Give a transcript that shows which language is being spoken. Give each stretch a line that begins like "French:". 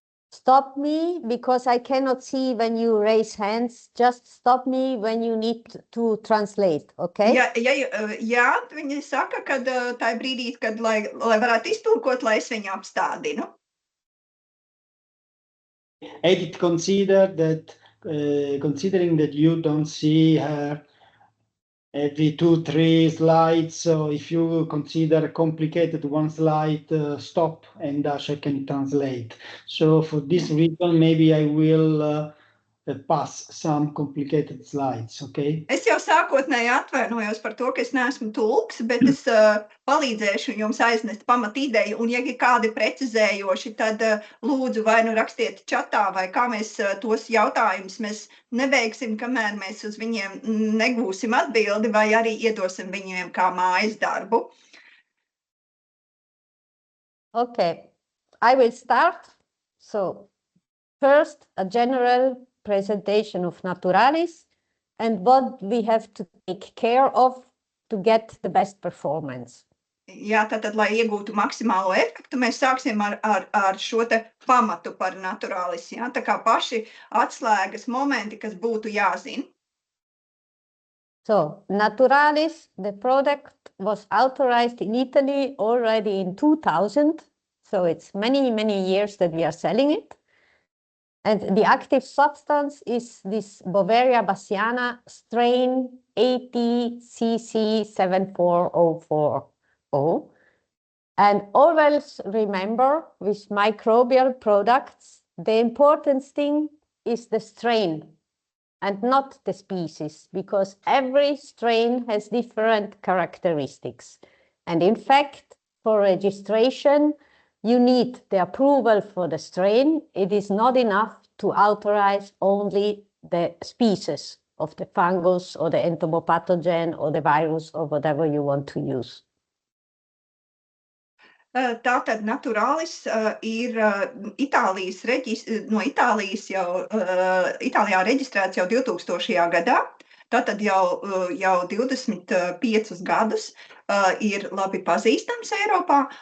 English: Stop me because I cannot see when you raise hands. Just stop me when you need to translate, okay?
Latvian: Jā, viņi saka, ka tā brīdī, kad lai varētu iztulkot, lai es viņu apstādinu.
English: Edith, considering that you don't see her every 2-3 slides, so if you consider complicated one slide, stop and Dasha can translate. So for this reason, maybe I will pass some complicated slides, okay?
Latvian: Es jau sākotnēji atvainojos par to, ka es neesmu tulks, bet es palīdzēšu jums aiznest pamat ideju, un ja ir kādi precizējoši, tad lūdzu vai nu rakstiet čatā, vai kā mēs tos jautājumus mēs neveiksim, kamēr mēs uz viņiem negūsim atbildi, vai arī iedosim viņiem kā mājas darbu.
English: Okay, I will start. So, first, a general presentation of Naturalis and what we have to take care of to get the best performance.
Latvian: Jā, tātad, lai iegūtu maksimālo efektu, mēs sāksim ar šo te pamatu par Naturalis. Jā, tā kā paši atslēgas momenti, kas būtu jāzina.
English: So, Naturalis, the product was authorized in Italy already in 2000. So it's many, many years that we are selling it. And the active substance is this Beauveria bassiana strain 80cc7404. And always remember, with microbial products, the important thing is the strain and not the species, because every strain has different characteristics. And in fact, for registration, you need the approval for the strain. It is not enough to authorize only the species of the fungus or the entomopathogen or the virus or whatever you want to use.
Latvian: Tātad Naturalis ir no Itālijas jau, Itālijā reģistrēts jau 2000. gadā. Tātad jau 25 gadus ir labi pazīstams Eiropā.